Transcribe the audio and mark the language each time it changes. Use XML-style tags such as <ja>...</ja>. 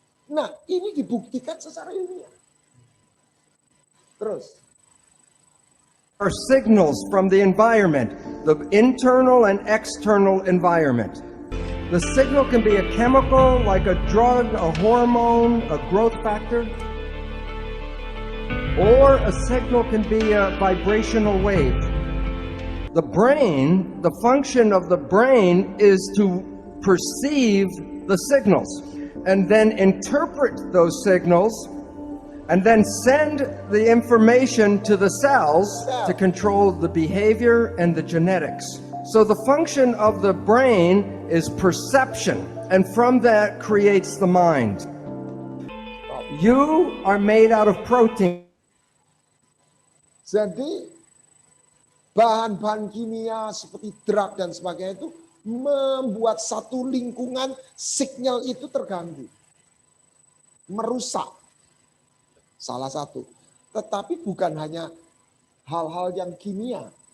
<id>Nah, ini dibuktikan secara ilmiah. Terus.</id> <en>Are signals from the environment, the internal and external environment. The signal can be a chemical like a drug, a hormone, a growth factor. Or a signal can be a vibrational wave. The brain, the function of the brain is to perceive the signals and then interpret those signals and then send the information to the cells to control the behavior and the genetics. So the function of the brain is perception, and from that creates the mind. You are made out of protein.</en> <id>Jadi bahan-bahan kimia seperti drug dan sebagainya itu membuat satu lingkungan signal itu terganggu. Merusak. Salah satu. Tetapi bukan hanya hal-hal yang kimia.</id>